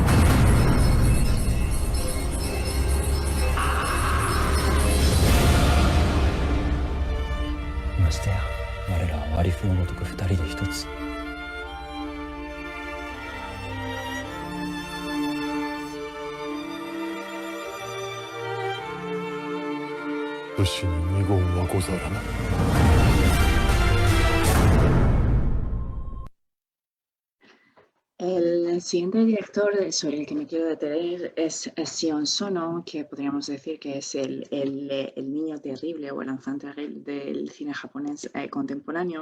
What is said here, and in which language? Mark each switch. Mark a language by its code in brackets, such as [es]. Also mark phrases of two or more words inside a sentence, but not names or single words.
[ja] ましてや我らは割り符のごとく二人で一つ。武士に二言はござらぬ。 [es] El siguiente director sobre el que me quiero detener es Sion Sono, que podríamos decir que es el niño terrible o el [fr] enfant terrible [es] del cine japonés contemporáneo.